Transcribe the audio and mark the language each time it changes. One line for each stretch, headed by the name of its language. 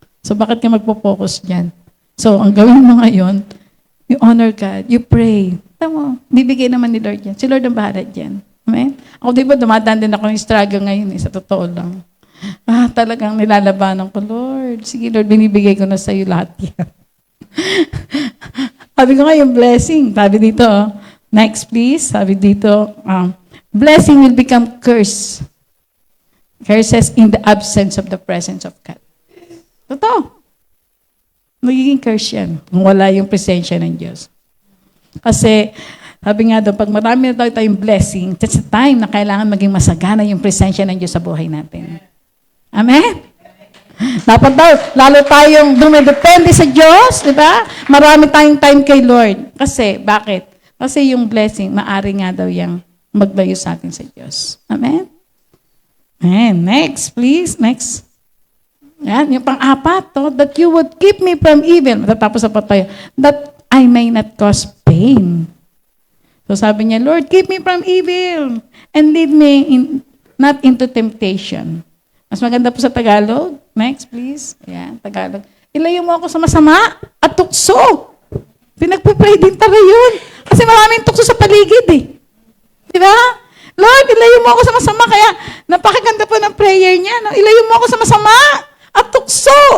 Filipino: So bakit ka magpo-focus dyan? So, ang gawin mo ngayon,
English: you honor God, you pray.
Filipino: Tama, bibigay naman ni Lord yan. Si Lord ang bahala dyan. Amen? Ako diba, dumadaan din ako ng struggle ngayon eh, sa totoo lang. Talagang nilalabanan ko, Lord. Sige Lord, binibigay ko na sa iyo lahat yan. Sabi ko nga yung blessing. Sabi dito, next please. Sabi dito,
English: blessing will become curse. Curses in the absence of the presence of God.
Filipino: Totoo. Magiging curse yan kung wala yung presensya ng Diyos. Kasi, sabi nga doon, pag marami na tayong blessing,
English: that's the time
Filipino: na kailangan maging masagana yung presensya ng Diyos sa buhay natin. Amen? Dapat daw, lalo tayong dumidepende sa Diyos, di ba? Marami tayong time kay Lord. Kasi, bakit? Kasi yung blessing, maari nga daw yung maglayo sa atin sa Diyos. Amen? Amen. Next, please. Next. Yan, yung pang-apat,
English: that you would keep me from evil.
Filipino: Matatapos na pa tayo.
English: That I may not cause pain.
Filipino: So sabi niya,
English: Lord, keep me from evil and lead me not into temptation.
Filipino: Mas maganda po sa Tagalog. Next, please. Yan, Tagalog. Ilayo mo ako sa masama at tukso. Pinagpipray din tayo yun. Kasi maraming tukso sa paligid eh. Di ba? Lord, ilayo mo ako sa masama. Kaya napakaganda po ng prayer niya. No? Ilayo mo ako sa masama at tukso.